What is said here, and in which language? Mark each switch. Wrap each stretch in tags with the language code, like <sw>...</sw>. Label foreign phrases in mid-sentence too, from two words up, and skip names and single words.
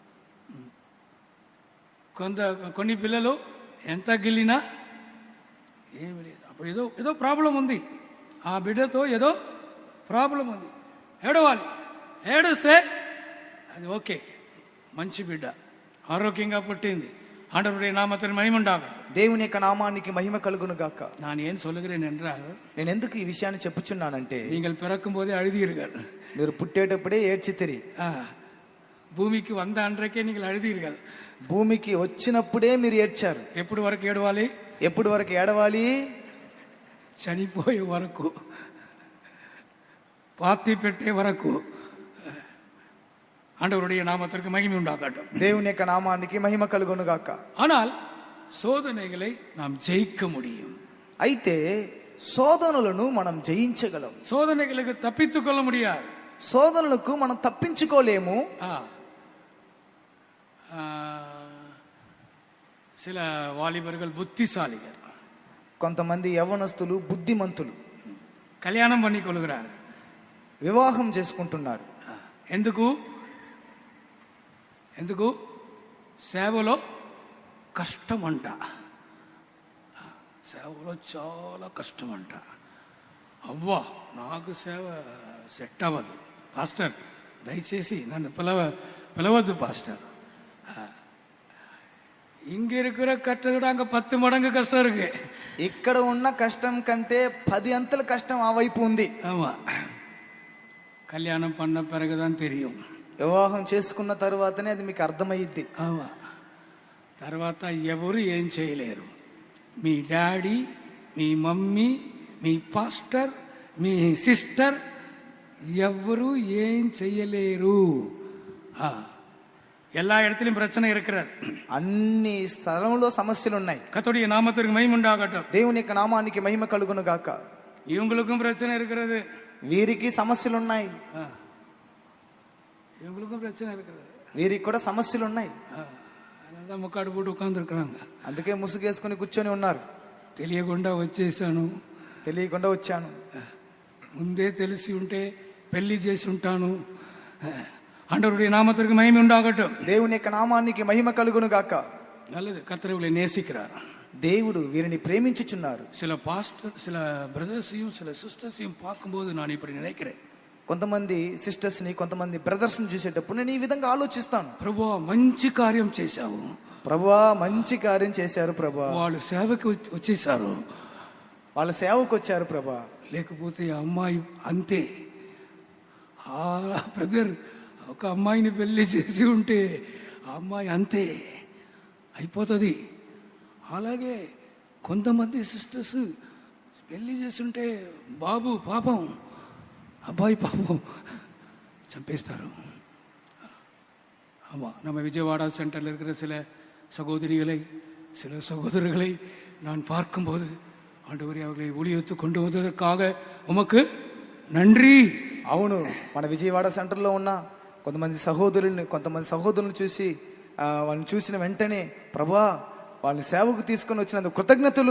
<te>కొన్ని పిల్లలు ఎంత గిల్లినా ఏమి లేదు. అప్పుడు ఏదో ప్రాబ్లం ఉంది, ఆ బిడ్డతో ఏదో ప్రాబ్లం ఉంది, ఏడవాలి. ఏడుస్తే అది ఓకే, మంచి బిడ్డ ఆరోగ్యంగా పుట్టింది,</te> <ta>ஆண்டவருடைய நாமத்திற்கு மகிமை உண்டாகட்டும்.</ta> <te>దేవుని యొక్క నామానికి మహిమ కలుగును గాక.</te> <ta>நான் ஏன் சொல்லுகிறேன் என்றால்,</ta> <te>నేను ఎందుకు ఈ విషయాన్ని చెప్పుచున్నానంటే,</te> <ta>நீங்கள் பிறக்கும் போதே அழுதீர்கள்.</ta> <te>మీరు పుట్టేటప్పుడే ఏడ్చితిరి. భూమికి వంద అన్றைకే நீங்கள் అழுదీர்கள். భూమికి వచ్చినప్పుడే మీరు ఏడ్చారు. ఎప్పుడు వరకు ఏడవాలి? ఎప్పుడు వరకు ఏడవాలి? చనిపోయే వరకు, పాతి పెట్టే వరకు.</te> <ta>ஆண்டவருடைய நாமத்திற்கு மகிமை உண்டாகட்டும்.</ta> <te>దేవుని యొక్క నామానికి మహిమ కలుగును గాక.</te> <ta>ஆனால் சோதனைகளை நாம் ஜெயிக்க முடியும்.</ta> <te>అయితే శోధనలను మనం జయించగలం.</te> <ta>சோதனைகளுக்கு தப்பித்துக் கொள்ள முடியாது.</ta> <te>శోధనలకు మనం తప్పించుకోలేము.</te> <ta>சில வாலிபர்கள் புத்திசாலிகள்,</ta> <te>కొంతమంది యవ్వనస్తులు బుద్ధిమంతులు</te> <ta>కళ్యాణం பண்ணிக்கொள்கிறார்,</ta> <te>వివాహం చేసుకుంటున్నారు. ఎందుకు? సేవలో కష్టం అంట. సేవలో చాలా కష్టం అంట. అవ్వా, నాకు సేవ సెట్ అవ్వదు పాస్టర్, దయచేసి నన్ను పిలవద్దు పాస్టర్.</te> <ta>இங்க இருக்கிற கஷ்டம் விட அங்க 10 மடங்கு கஷ்டம் இருக்கு.</ta> <te>ఇక్కడ ఉన్న కష్టం కంటే 10 అంతల కష్టం ఆ వైపు ఉంది.</te> <ta>ஆமா, கல்யாணம் பண்ண பிறகுதான் தெரியும்.</ta> <te>వివాహం చేసుకున్న తర్వాతనే అది మీకు అర్థమయ్యిద్ది. ఆమా, తర్వాత ఎవరు ఏం చేయలేరు. మీ డాడీ, మీ మమ్మీ, మీ పాస్టర్, మీ సిస్టర్ ఎవరు ఏం చేయలేరు.</te> <ta>எல்லா இடத்திலும் பிரச்சனை இருக்கிறது.</ta> <te>అన్ని స్థలంలో సమస్యలు ఉన్నాయి.</te> <ta>கர்த்தருடைய நாமத்திற்கு மகிமை உண்டாகட்டும்.</ta> <te>దేవుని యొక్క నామానికి మహిమ కలుగును గాక.</te> <ta>இவங்களுக்கும் பிரச்சனை இருக்கிறது,</ta> <te>వీరికి సమస్యలు ఉన్నాయి.</te> <ta>இவங்களுக்கும் பிரச்சனை இருக்கிறது,</ta> <te>వీరికి కూడా సమస్యలు ఉన్నాయి.</te> <ta>அதனால முக்காடு போட்டு உட்கார்ந்து இருக்கிறாங்க.</ta> <te>అందుకే ముసుగేసుకుని కూర్చొని ఉన్నారు. తెలియకుండా వచ్చేసాను, తెలియకుండా వచ్చాను, ముందే తెలిసి ఉంటే పెళ్లి చేసి ఉంటాను. ஆண்டவருடைய நாமத்திற்கு மகிமை உண்டாகட்டும். దేవుని యొక్క నామానికి మహిమ కలుగును గాక.</te> <ta>நல்லது, கர்த்தர் இவளை நேசிக்கிறார்.</ta> <te>దేవుడు వీరిని ప్రేమించుచున్నారు.</te> <ta>சில பாஸ்டர், சில பிரதர்ஸையும் சில சிஸ்டர்ஸையும் பார்க்கும்போது நான் இப்படி நினைக்கிறேன்.</ta> <te>కొంతమంది సిస్టర్స్ ని, కొంతమంది బ్రదర్స్ ని చూసేటప్పుడు నేను ఈ విధంగా ఆలోచిస్తాను. ప్రభువా, మంచి కార్యం చేశావు. ప్రభువా, మంచి కార్యం చేశారు ప్రభువా. వాళ్ళు సేవకు వచ్చేసారు, వాళ్ళ సేవకు వచ్చారు ప్రభువా. లేకపోతే అమ్మాయి అంతే. బ్రదర్ ఒక అమ్మాయిని పెళ్లి చేసి ఉంటే ఆ అమ్మాయి అంతే అయిపోతుంది. అలాగే కొంతమంది సిస్టర్స్ పెళ్లి చేస్తుంటే బాబు పాపం, అబ్బాయి పాపం చంపేస్తారు.</te> <ta>ஆமாம், நம்ம விஜயவாடா சென்டரில் இருக்கிற சில சகோதரிகளை, சில சகோதரர்களை நான் பார்க்கும்போது, ஆண்டவரே, அவர்களை ஊழியத்து கொண்டு வந்ததற்காக உமக்கு நன்றி.</ta> <te>అవును, మన విజయవాడ సెంటర్లో ఉన్న కొంతమంది సహోదరులను చూసి వాళ్ళని చూసిన వెంటనే, ప్రభువా, వాళ్ళని సేవకు తీసుకొని వచ్చినందుకు కృతజ్ఞతలు.</te>